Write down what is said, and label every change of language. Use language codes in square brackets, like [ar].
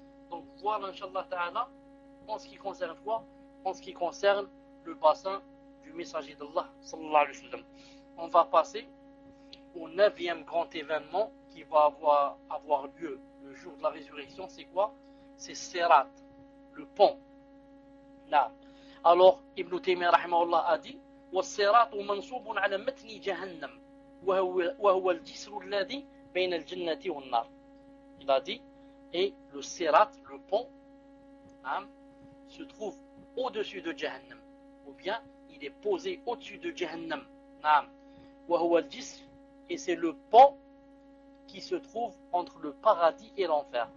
[fr] Donc voilà inshallah ta'ala en ce qui concerne quoi? En ce qui concerne le bassin du messager d'Allah, sallallahu alayhi wa sallam. On va passer au neuvième grand événement qui va avoir lieu le jour de la résurrection. C'est quoi? C'est Sirat, le pont. Là. Alors, Ibn Taymiyyah rahimahullah a dit [ar] وَالسِّرَاطُ مَنْصُوبٌ عَلَى مَتْنِ جَهَنَّمْ وَهُوَ الْجِسْرُ الَّذِي بَيْنَ الْجِنَّةِ وَالنَّارِ. [fr] Il a dit, et le Sirat, le pont, se trouve au-dessus de Jahannam. Ou bien, il est posé au-dessus de Jahannam. Naam. Wa huwa al-jisr. Et c'est le pont qui se trouve entre le paradis et l'enfer.